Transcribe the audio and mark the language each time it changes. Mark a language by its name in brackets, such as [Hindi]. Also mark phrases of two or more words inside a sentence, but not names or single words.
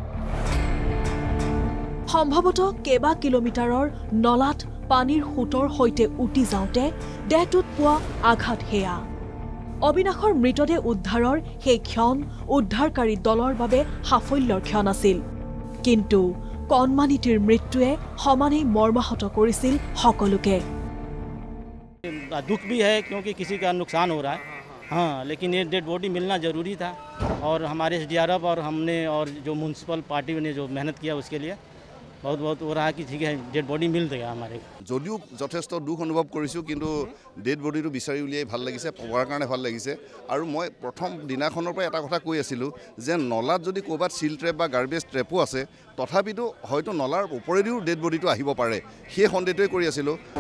[Assamese] সম্ভৱতঃ কেবা কিলোমিটাৰৰ নলাত পানীৰ সোঁতৰ সৈতে উটি যাওঁতে দেহটোত পোৱা আঘাত হেয়া অবিনাশৰ মৃতদেহ উদ্ধাৰৰ সেই ক্ষণ উদ্ধাৰকাৰী দলৰ বাবে সাফল্যৰ ক্ষণ আছিল কিন্তু কণমানিটিৰ মৃত্যুৱে সমানেই মৰ্মাহত কৰিছিল সকলোকে [Hindi] दुख भी है क्योंकि किसी का नुकसान हो रहा है हाँ लेकिन ये [English] dead body [Hindi] मिलना ज़रूरी था और हमारे SDRF और हमने और जो [English] municipal party [Hindi] ने जो मेहनत किया उसके लिए बहुत बहुत हो रहा है कि ठीक है [English] dead body [Hindi] मिल गया हमारे [Assamese] যদিও যথেষ্ট দুখ অনুভৱ কৰিছোঁ কিন্তু [English] dead bodyটো [Assamese] বিচাৰি উলিয়াই ভাল লাগিছে পোৱাৰ কাৰণে ভাল লাগিছে আৰু মই প্ৰথম দিনাখনৰ পৰা এটা কথা কৈ আছিলোঁ যে নলাত যদি ক'ৰবাত [English] silt trap [Assamese] বা [English] garbage trapো [Assamese] আছে তথাপিতো হয়তো নলাৰ ওপৰেদিও [English] dead bodyটো [Assamese] আহিব পাৰে সেই সন্দেহটোৱে কৰি আছিলোঁ